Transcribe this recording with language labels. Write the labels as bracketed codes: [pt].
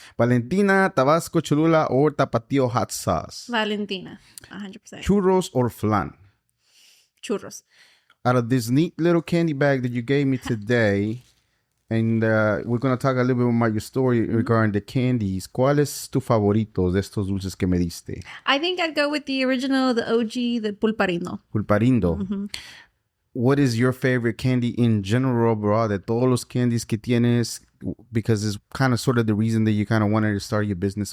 [en] Valentina, Tabasco, Cholula, or Tapatio hot sauce? Valentina, 100%. Churros or flan? Churros. Out of this neat little candy bag that you gave me today, and we're going to talk a little bit about your story regarding the candies. [es] ¿Cuál es tu favorito de estos dulces que me diste? [en] I think I'd go with the original, the OG, the pulparindo. Pulparindo. What is your favorite candy in general, bro? [es] De todos los candies que tienes, [en] because it's kind of sort of the reason that you kind of wanted to start your business.